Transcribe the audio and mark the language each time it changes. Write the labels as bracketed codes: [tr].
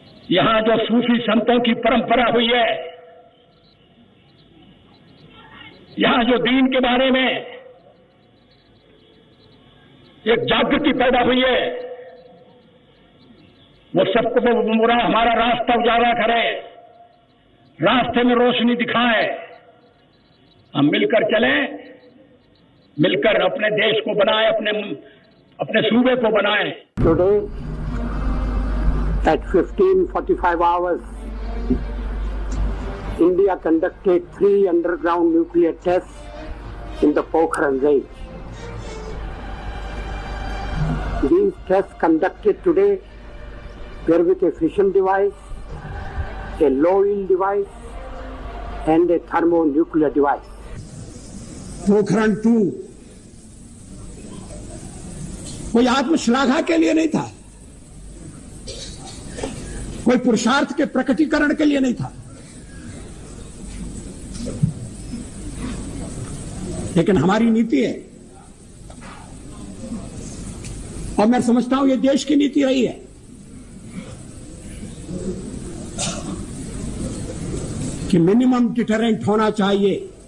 [hi] यहां जो सूफी संतों की परंपरा हुई है, यहां जो दीन के बारे में एक जागृति पैदा हुई है, वो सबको हमारा रास्ता उजाला करे, रास्ते में रोशनी दिखाए। हम मिलकर चलें, मिलकर अपने देश को बनाएं, अपने सूबे को बनाएं। [en] Today at 15:45 hours, India conducted 3 underground nuclear tests in the Pokhran range. These tests conducted today were with a fission device, a low-yield device, and a thermonuclear device. [hi] Pokhran 2 कोई आत्मश्लाघा के लिए नहीं था, कोई पुरुषार्थ के प्रकटीकरण के लिए नहीं था, लेकिन हमारी नीति है और मैं समझता हूं ये देश की नीति रही है कि मिनिमम डिटरेंट होना चाहिए।